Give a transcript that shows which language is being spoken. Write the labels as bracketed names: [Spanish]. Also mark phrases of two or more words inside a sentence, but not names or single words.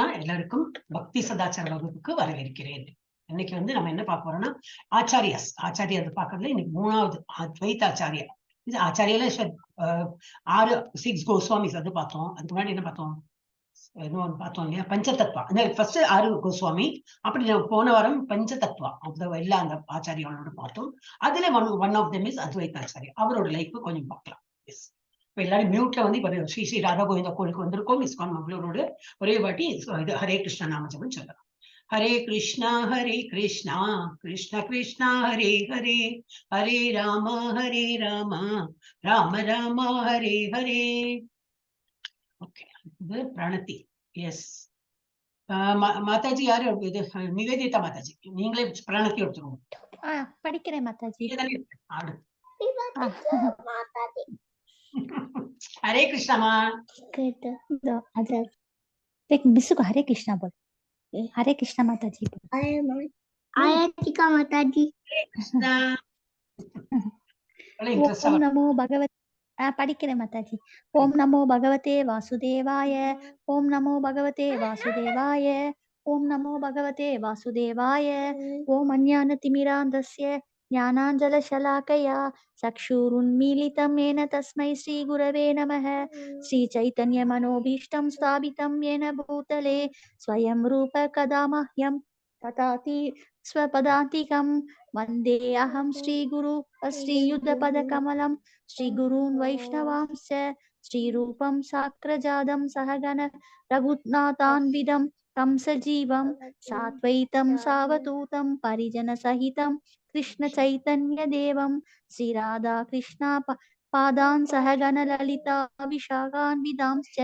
[Tamil] எல்லாருக்கும் பக்தி சதாச்சார வகுப்புக்கு வரவேற்கிறேன். இன்னைக்கு வந்து நம்ம என்ன பார்க்க போறோம்னா ஆச்சாரியாஸ் பார்க்கறதுல இன்னைக்கு 3வது அத்வைத ஆச்சாரியா. இது ஆச்சாரியால 6 கோஸ்வாமிஸ் அது பார்த்தோம். அதுக்கு முன்னாடி என்ன பார்த்தோம்? பார்த்தோம் இல்லையா? பஞ்சதத்வா. ஃபர்ஸ்ட் 6 கோஸ்வாமி, அப்படி போன வாரம் பஞ்சதத்வா எல்லா அந்த ஆச்சாரியாவோட பார்த்தோம். அதுல [English] one of them is [Tamil] அத்வைத ஆச்சாரியா. அவரோட லைஃப் கொஞ்சம் பார்க்கலாம். இப்ப எல்லாரும் மியூட்ல வந்து இப்ப ஸ்ரீ ஸ்ரீ ராதா கோவிந்தா கோயிலுக்கு வந்திருக்கோம். இஸ்கான் மங்களூரோடு ஒரே வாட்டி இது ஹரே கிருஷ்ணா நாமஜபம் சொல்லலாம். ஹரே கிருஷ்ணா கிருஷ்ண கிருஷ்ணா ஹரே ஹரே, ஹரே ராமா ராம ராமா ஹரே ஹரே. ஓகே, இது பிரணதி. எஸ் மாதாஜி யாரு? இது நிவேதிதா மாதாஜி, நீங்களே பிரணதி எடுத்துக்கோங்க. படிக்கிறேன் மாதாஜி. [Hindi] हरे कृष्णा माँ. एक बिस्सु को हरे कृष्णा बोल. हरे कृष्णा माता जी. आयतिका माता जी. [Sanskrit] ओम नमो भगवते. [Tamil] படிக்கிறேன் மாதாஜி. [Sanskrit] ॐ नमो भगवते वासुदेवाय. ॐ नमो भगवते वासुदेवाय। ॐ नमो भगवते वासुदेवाय. ॐ अज्ञानतिमिरान्धस्य ज्ञानाञ्जलशलाकया चक्षुरुन्मीलितं येन तस्मै श्रीगुरवे नमः. श्रीचैतन्यमनोभीष्टं स्थापितं येन भूतले स्वयं रूप कदा मह्यं ददाति स्वपदान्तिकं. वन्दे अहं श्रीगुरु श्रीयुतपदकमलं श्रीगुरून् वैष्णवांश्च श्रीरूपं साग्रजातं सहगण रघुनाथान्वितं तं सजीवं साद्वैतं सावधूतं परिजनसहितं कृष्ण चैतन्य देवं श्री राधा कृष्णा पादान् सहगण ललिता विशाखान्वितांश्च.